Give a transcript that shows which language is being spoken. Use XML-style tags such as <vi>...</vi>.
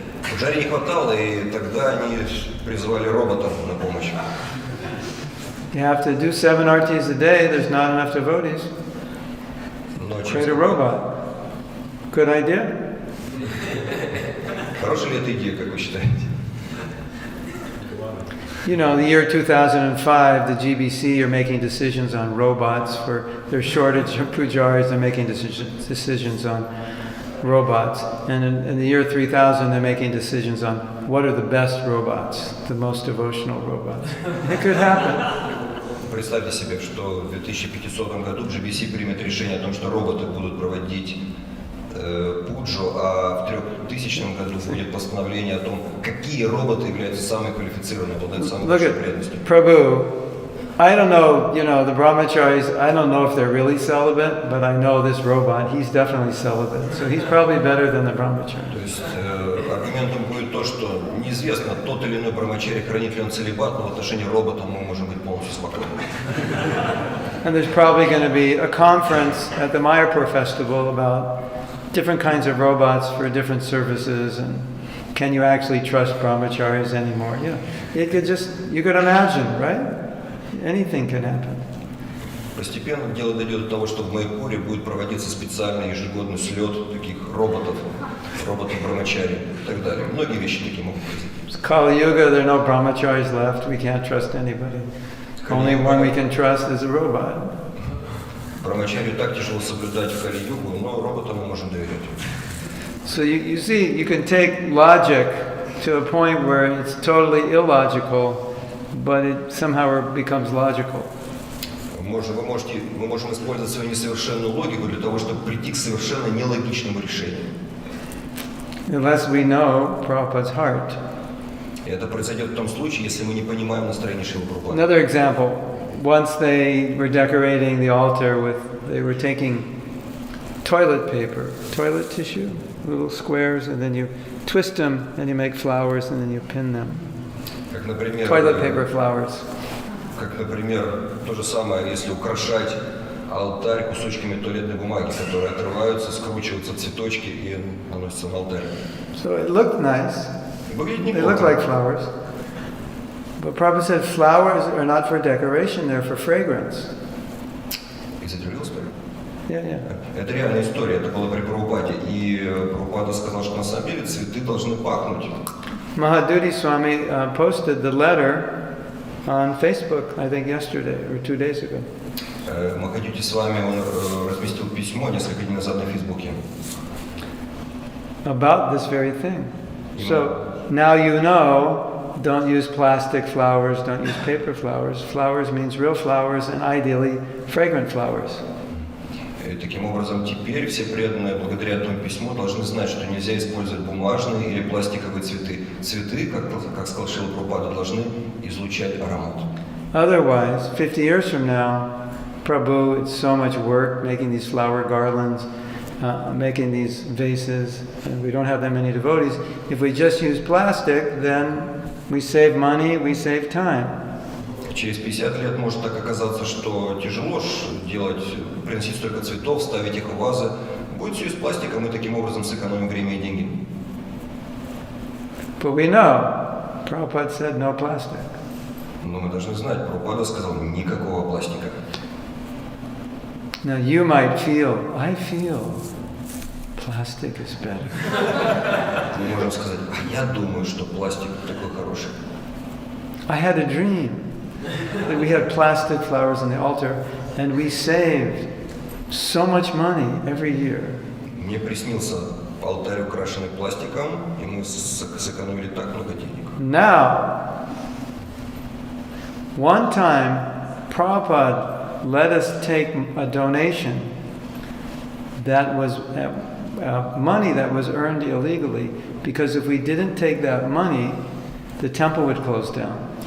<ru>Пуджари не хватало, и тогда они призвали робота на помощь.</ru> <en>You have to do 7 artis a day, there's not enough devotees. Create a robot. Good idea?</en> <ru>Хорошая ли эта идея, как вы считаете?</ru> <en>The year 2005, the GBC are making decisions on robots for their shortage of pujaris. They're making decisions on robots. And in the year 3000, they're making decisions on what are the best robots, the most devotional robots. It could happen.</en> <ru>Представьте себе, что в 2500 году GBC примет решение о том, что роботы будут проводить пуджу, а в 3000 году будет постановление о том, какие роботы являются самыми квалифицированными, обладают самой большой преданностью.</ru> <en>Prabhu, I don't know, the brahmacharis, I don't know if they're really celibate, but I know this robot, he's definitely celibate. So he's probably better than the brahmachari.</en> <ru>То есть аргументом будет то, что неизвестно, тот или иной брамачари, хранит ли он целибат, но в отношении робота мы можем быть полностью спокойны.</ru> <en>And there's probably going to be a conference at the Mayapur festival about different kinds of robots for different services, and can you actually trust brahmacharis anymore? You could imagine, right? Anything can happen.</en> <ru>Постепенно дело дойдет до того, что в Майпуре будет проводиться специальный ежегодный слет таких роботов-брамачари и так далее. Многие вещи такие могут произойти.</ru> <en>It's Kali Yuga, there are no brahmacharis left, we can't trust anybody. Only one we can trust is a robot.</en> <ru>Брамачарию так тяжело соблюдать в Кали-югу, но роботам мы можем доверять.</ru> <en>So you see, you can take logic to a point where it's totally illogical, but it somehow becomes logical.</en> <ru>Мы можем использовать свою несовершенную логику для того, чтобы прийти к совершенно нелогичному решению.</ru> <en>Unless we know Prabhupada's heart.</en> <ru>И это произойдет в том случае, если мы не понимаем настроение Шрилы Прабхупады.</ru> <en>Another example. Once they were decorating the altar they were taking toilet paper, toilet tissue, little squares, and then you twist them, and you make flowers, and then you pin them.</en> <ru>Как, например,</ru> <en>Toilet paper flowers.</en> <ru>Как, например, то же самое, если украшать алтарь кусочками туалетной бумаги, которые отрываются, скручиваются цветочки и наносятся на алтарь.</ru> <en>So it looked nice.</en> <ru>Выглядит</ru> <en>They look</en> <ru>неплохо.</ru> <en>like flowers. But Prabhupada said flowers are not for decoration, they're for fragrance. Is it a real story? Yeah.</en> <ru>Это реальная история, это было при Прабхупаде. И Прабхупада сказал, что на самом деле цветы должны пахнуть.</ru> <en>Mahaduri Swami posted the letter on Facebook, I think yesterday or 2 days ago.</en> <ru>Махадюти с вами, он разместил письмо несколько дней назад на Фейсбуке.</ru> <en>about this very thing. So now you know, don't use plastic flowers, don't use paper flowers. Flowers means real flowers and ideally fragrant flowers.</en> <ru>И таким образом, теперь все преданные, благодаря этому письму, должны знать, что нельзя использовать бумажные или пластиковые цветы. Цветы, как сказал Шрила Прабхупада, должны излучать аромат.</ru> <en>Otherwise, 50 years from now, Prabhu, it's so much work making these flower garlands, making these vases, and we don't have that many devotees. If we just use plastic, then we save money, we save time.</en> <ru>Через 50 лет может так оказаться, что тяжело делать, приносить столько цветов, ставить их в вазы. Будет все из пластика, мы таким образом сэкономим время и деньги.</ru> <en>But we know, Prabhupada said no plastic.</en> <ru>Но мы должны знать, Прабхупада сказал, никакого пластика.</ru> <en>Now you might feel, I feel plastic is better.</en> <ru>Мы можем сказать, а я думаю, что пластик такой хороший.</ru> <en>I had a dream that we had plastic flowers on the altar and we saved so much money every year.</en> <ru>Мне приснился алтарь, украшенный пластиком, и мы сэкономили так много денег.</ru> <en>Now, one time, Prabhupada let us take a donation that was money that was earned illegally, because if we didn't take that money, the temple would close down.</en>